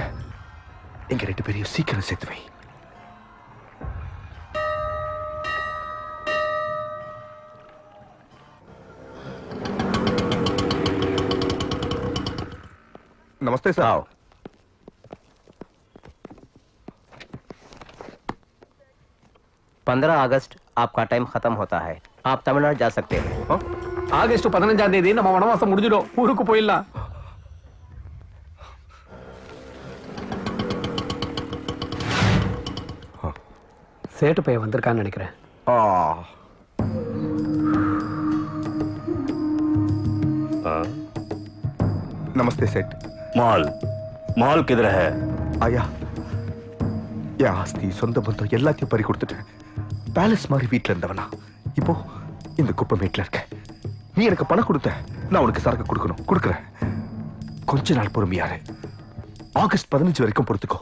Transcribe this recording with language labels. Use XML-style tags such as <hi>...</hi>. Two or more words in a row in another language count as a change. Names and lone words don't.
<ta>எங்க 2 பேரையும் சீக்கிரம் சேர்த்து வை.</ta> <hi>नमस्ते साहब। 15 अगस्त आपका टाइम खत्म होता है, आप तमिलनाडु जा सकते हैं।</hi> <ta>ஆகஸ்ட் 15ஆம் தேதி நம்ம வனவாசம் முடிஞ்சிடும், ஊருக்கு போயிடலாம். சேட்டு பையன் வந்திருக்கான்னு நினைக்கிறேன்.</ta> <hi>नमस्ते सेठ। மால் किधर है?</hi> <ta>आया என் ஆஸ்தி சொந்த பந்தம் எல்லாத்தையும் பறி கொடுத்துட்டேன். பேலஸ் மாதிரி வீட்டுல இருந்தவனா இப்போ இந்த குப்பை மேட்ல இருக்க. நீ எனக்கு பணம் கொடுத்த, நான் உனக்கு சரக்கு கொடுக்கணும், கொடுக்குறேன். கொஞ்ச நாள் பொறுமையாரு. ஆகஸ்ட் 15 வரைக்கும் பொறுத்துக்கோ.</ta>